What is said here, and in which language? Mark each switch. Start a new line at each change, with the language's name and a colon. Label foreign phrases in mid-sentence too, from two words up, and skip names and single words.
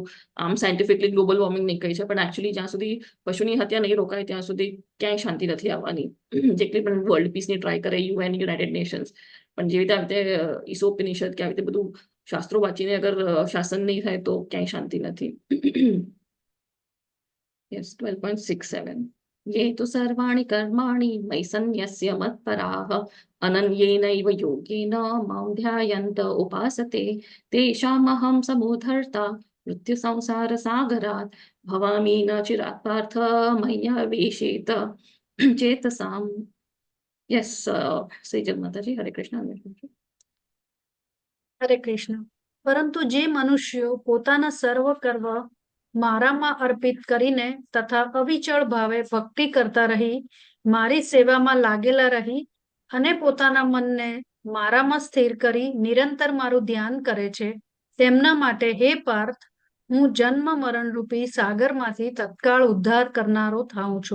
Gujarati: આમ
English: scientifically global warming
Gujarati: નહીં કહી છે, પણ એકચ્યુઅલી જ્યાં સુધી પશુની હત્યા નહીં રોકાય ત્યાં સુધી ક્યાંય શાંતિ નથી આવવાની. જેટલી પણ
English: world peace
Gujarati: ટ્રાય કરે, UN, યુનાઇટેડ નેશન્સ, પણ જેવી રીતે ઈશોપનિષદ કે આવી રીતે બધું શાસ્ત્રો વાંચીને અગર શાસન નહીં થાય તો ક્યાંય શાંતિ નથી. યસ, 12.67.
Sanskrit: ये तो सर्वाणि कर्माणि मयि सन्न्यस्य मत्पराः अनन्येनैव योगेन मां ध्यायन्त उपासते तेषामहं समोधर्ता मृत्युसंसारसागरात् भवामि न चिरात् पार्थ मय्यावेशेत चेतसाम्.
Gujarati: યસ, શ્રી જય માતાજી. હરે કૃષ્ણ. હરે કૃષ્ણ. પરંતુ જે મનુષ્યો પોતાના સર્વ કર્મ મારામાં અર્પિત કરીને તથા અવિચળ ભાવે ભક્તિ કરતા રહી મારી સેવામાં લાગેલા રહી અને પોતાના મનને મારામાં સ્થિર કરી નિરંતર મારું ધ્યાન કરે છે, તેમના માટે હે પાર્થ, હું જન્મ મરણ રૂપી સાગરમાંથી તત્કાળ ઉદ્ધાર કરનારો થાઉં છું.